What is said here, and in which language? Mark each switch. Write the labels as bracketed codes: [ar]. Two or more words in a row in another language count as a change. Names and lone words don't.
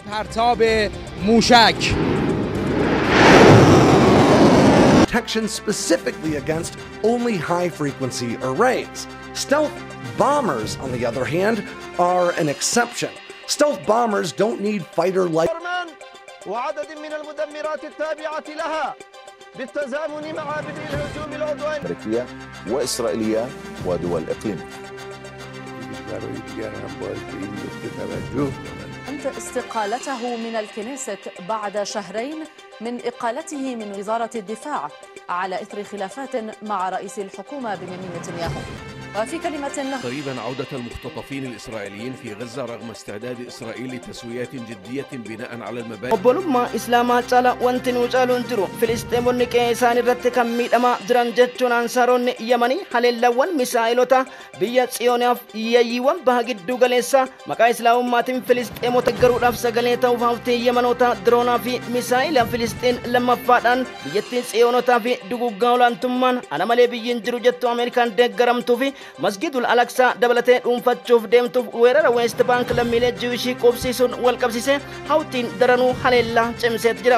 [fa] پرتاب موشک. [en] Protection specifically against only high-frequency arrays. Stealth bombers, on the other hand, are an exception. Stealth bombers don't need fighter-like [ar] وعدد من المدمرات التابعة لها بالتزامن مع بدء الهجوم العدواني أمريكية وإسرائيلية ودول إقليمية. أنت استقالته من الكنيست بعد شهرين من إقالته من وزارة الدفاع على إثر خلافات مع رئيس الحكومة بنيامين نتنياهو. وفي كلمة قريبا عودة المختطفين الإسرائيليين في غزة رغم استعداد إسرائيل لتسويات جدية بناء على المبادئ. [om] obbolummaa islaamaa cala wanti nu caaluun jiru filisteemonni qe'ee isaan irratti kan miidhamaa jiran jechuun ansaaroonni yamanii haleellawwan misaa'ilota biyya tsiyooniyaaf yayyiiwwan baha gidduu galeessaa maqaa islaamummaatiin filisteemota garuudhaaf sagalee ta'uuf hawtii yamanoota diroonaa fi misaa'ila filistiin lammaffaadhaan biyyattiin tsiyoonotaa fi duguggaa olaantummaan ana malee biyyiin jiru jettu ameerikaan deeggaramtuu fi masjidul alaqsaa dabalatee dhuunfachuuf deemtuuf weerara west bank lammiilee jiwishii qubsiisuun wal qabsiisee hawtiin daranuu haleellaa cimseet jira.